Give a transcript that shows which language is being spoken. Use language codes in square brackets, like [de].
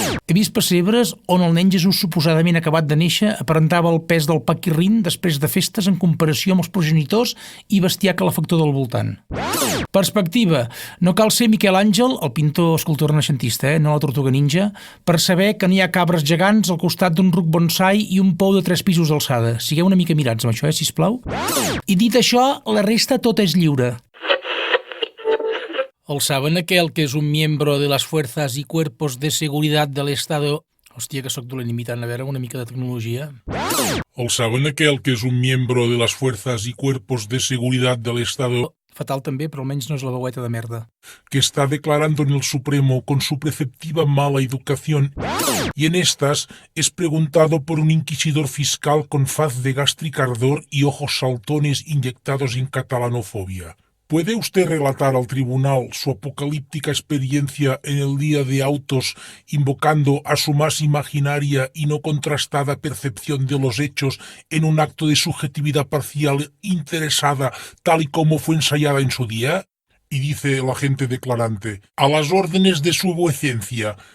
[ca] He vist pessebres on el nen Jesús suposadament acabat de néixer aparentava el pes del paquirrin després de festes en comparació amb els progenitors i bestiar calefactor del voltant. Perspectiva. No cal ser Miquel Àngel, el pintor escultor renaixentista, no la tortuga ninja, per saber que n'hi ha cabres gegants al costat d'un ruc bonsai i un pou de 3 pisos d'alçada. Sigueu una mica mirats amb això, sisplau. I dit això, la resta tot és lliure. [es] ¿O saben aquel que es un miembro de las fuerzas y cuerpos de seguridad del Estado? [ca] Hòstia, que sóc dolent imitant, a veure, una mica de tecnologia. [es] ¿O saben aquel que es un miembro de las fuerzas y cuerpos de seguridad del Estado? [ca] Fatal també, però almenys no és la veueta de merda. [es] Que está declarando en el Supremo con su preceptiva mala educación y en estas es preguntado por un inquisidor fiscal con faz de gástrica ardor y ojos saltones inyectados en catalanofobia. ¿Puede usted relatar al tribunal su apocalíptica experiencia en el día de autos invocando a su más imaginaria y no contrastada percepción de los hechos en un acto de subjetividad parcial interesada tal y como fue ensayada en su día? Y dice el agente declarante, a las órdenes de su vuecencia,